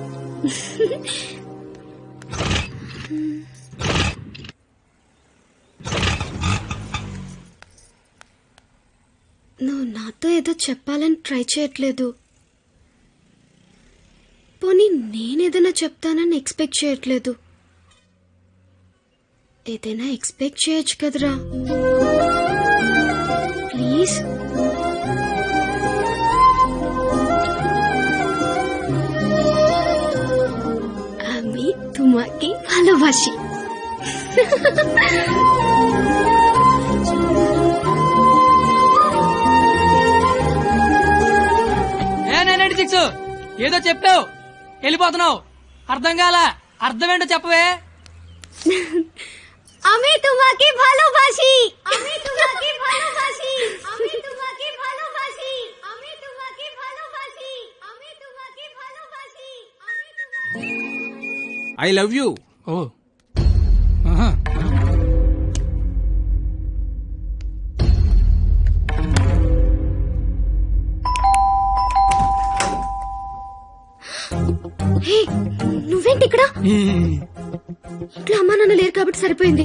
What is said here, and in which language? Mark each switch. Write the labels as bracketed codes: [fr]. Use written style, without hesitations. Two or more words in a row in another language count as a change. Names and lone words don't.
[te] నువ్వు నాతో ఏదో చెప్పాలని ట్రై చేయట్లేదు. పోనీ నేనేదైనా చెప్తానని ఎక్స్పెక్ట్ చేయట్లేదు. ఏదైనా ఎక్స్పెక్ట్ చేయొచ్చు కదరా, ప్లీజ్. [bn] আমি তোমাকে ভালোবাসি. [te] ఏదో చెప్పావు, వెళ్ళిపోతున్నావు. అర్థం కాల, అర్థమేంటో చెప్పవే. [bn] আমি তোমাকে ভালোবাসি. আমি তোমাকে ভালোবাসি. আমি তোমাকে ভালোবাসি. আমি তোমাকে ভালোবাসি. আমি তোমাকে ভালোবাসি. আমি তোমাকে [en] I love you. [te] ఓ, ఆహా. హే, నువ్వేంటి ఇక్కడ? ఇంట్లో అమ్మా నాన్న లేరు కాబట్టి సరిపోయింది.